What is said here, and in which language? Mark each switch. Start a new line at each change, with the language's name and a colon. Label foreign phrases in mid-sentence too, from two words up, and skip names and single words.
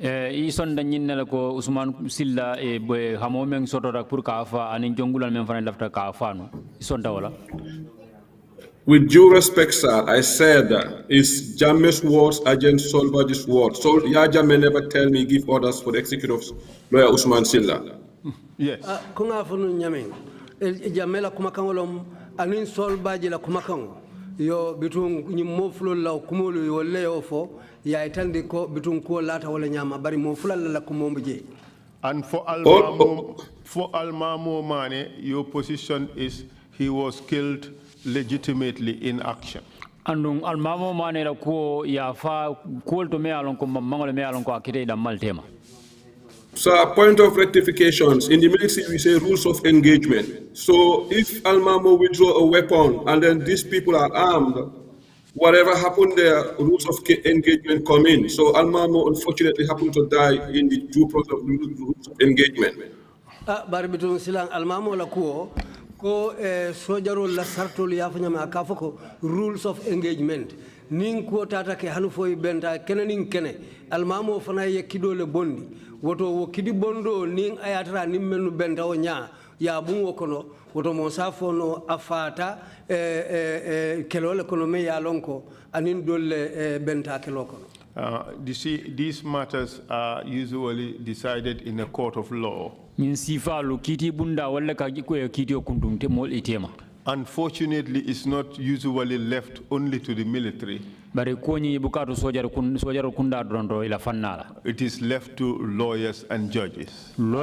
English: With due respect, sir, I said that it's Jammeh's words against somebody's words. So Jammeh never tell me give orders for the executive lawyer Usman Silla. Yes.
Mandingo: Yo bitun ni moflo la kumulu yo leo fo ya itandi ko bitun ko lata wala nyama bari mofla la kumombe.
English: And for Almamo Mane, your position is he was killed legitimately in action.
Mandingo: Andung Almamo Mane la ko ya fa ko to me alon ko mangole me alon ko akite da maltema.
English: So, point of rectifications. In the military, we say rules of engagement. So, if Almamo withdraw a weapon and then these people are armed, whatever happened there, rules of engagement come in. So, Almamo unfortunately happened to die in the due process of rules of engagement.
Mandingo: Barbitun silang Almamo la ko sojaro la sartol yafanya ma akafoko
English: rules of engagement.
Mandingo: Ning ko tata ke hanufo benta kenening kene Almamo fana ye kidole bondi. Woto wo kidi bondo ning ayatra nimmenu benta o nya ya bungo kono woto mo safo no afata kelole kono me ya lonko anin dolle benta keloko.
English: You see, these matters are usually decided in a court of law. Unfortunately, it's not usually left only to the military. It is left to lawyers and judges.